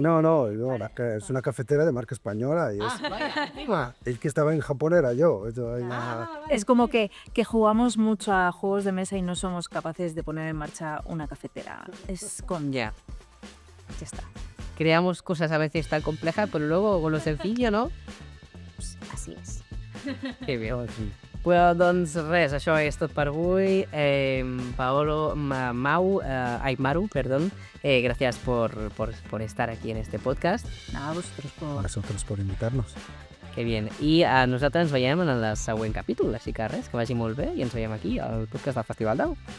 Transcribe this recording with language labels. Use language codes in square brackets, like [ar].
[es] No, es una cafetera de marca española y el que estaba en Japón era yo. Es como que jugamos mucho a juegos de mesa y no somos capaces de poner en marcha una cafetera. Es con... Ya. Ya está. Creamos cosas a veces tan complejas, pero luego con lo sencillo, no? Pues así es. [ca] Que bé, sí. Pues, doncs res, això és tot per avui. [es] Paolo, Maru, perdón, gracias por estar aquí en este podcast. Nada, vosotros A por... vosotros por invitarnos. Que bien. [ca] I nosaltres ens veiem en el següent capítol, així que res, que vagi molt bé i ens veiem aquí al podcast del Festival d'Au.